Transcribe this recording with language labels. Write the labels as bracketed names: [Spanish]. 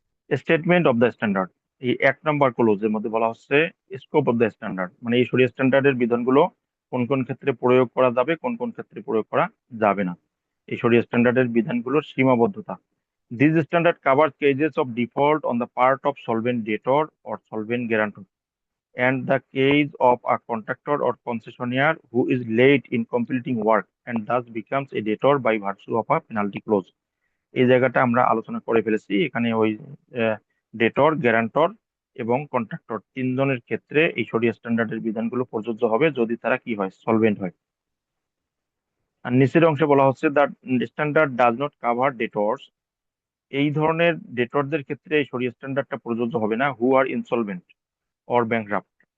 [English] statement of the standard, [Bangla] এই 1 নম্বর ক্লোজের মধ্যে বলা হচ্ছে [English] scope of the standard, [Bangla] মানে এই শরিয়া স্ট্যান্ডার্ডের বিধানগুলো কোন কোন ক্ষেত্রে প্রয়োগ করা যাবে, কোন কোন ক্ষেত্রে প্রয়োগ করা যাবে না। এই শরিয়া স্ট্যান্ডার্ডের বিধানগুলোর সীমাবদ্ধতা। [English] This standard cover cases of default on the part of solvent debtor or solvent guarantor and the case of a contractor or concessionaire who is late in completing work and thus becomes a debtor by virtue of a penalty clause। [Bangla] এই জায়গাটা আমরা আলোচনা করে ফেলেছি। এখানে ওই ডেটর, guarantor এবং contractor তিনজনের ক্ষেত্রে এই শরিয়া স্ট্যান্ডার্ডের বিধানগুলো প্রযোজ্য হবে যদি তারা কি হয়, সলভেন্ট হয়। আর নিচের অংশে বলা হচ্ছে [English] the standard does not cover debtors, [Bangla] এই ধরনের ডেটরদের ক্ষেত্রে এই শরিয়া স্ট্যান্ডার্ডটা প্রযোজ্য হবে না [English] Who are insolvent or bankrupt.